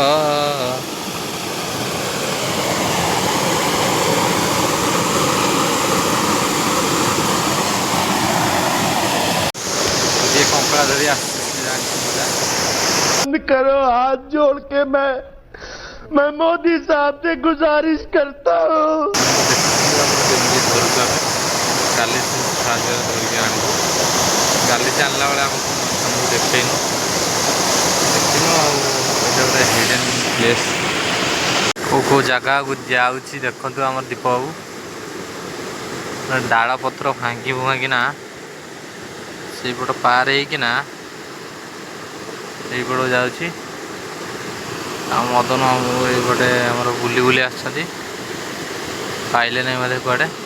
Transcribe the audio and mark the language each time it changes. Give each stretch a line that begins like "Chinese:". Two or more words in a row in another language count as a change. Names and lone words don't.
Hindi: ये कंकड़ा धरी करो हाथ जोड़ के मैं मोदी साहब से गुजारिश करता हूँ
Odia: काली साहाଯ୍ୟ ଧରିକି ଆଣିବୁ କାଲି ଚାଲିଲା ବେଳେ ଆମକୁ ଦେଖେଇନୁ ଆଉ ଏଇଟା ଗୋଟେ
English: hidden place
Odia: କେଉଁ ଜାଗାକୁ ଯାଉଛି ଦେଖନ୍ତୁ ଆମର ଦୀପ ବାବୁ ଡାଳ ପତ୍ର ଭାଙ୍ଗି ଭୁଙ୍ଗିନା ସେଇପଟ ପାର ହେଇକିନା ସେଇପଟ ଯାଉଛି ଆଉ ମଦନ ବାବୁ ଏଇପଟେ ଆମର ବୁଲି ବୁଲି ଆସିଛନ୍ତି ପାଇଲେ ନାହିଁ ବୋଧେ କୁଆଡ଼େ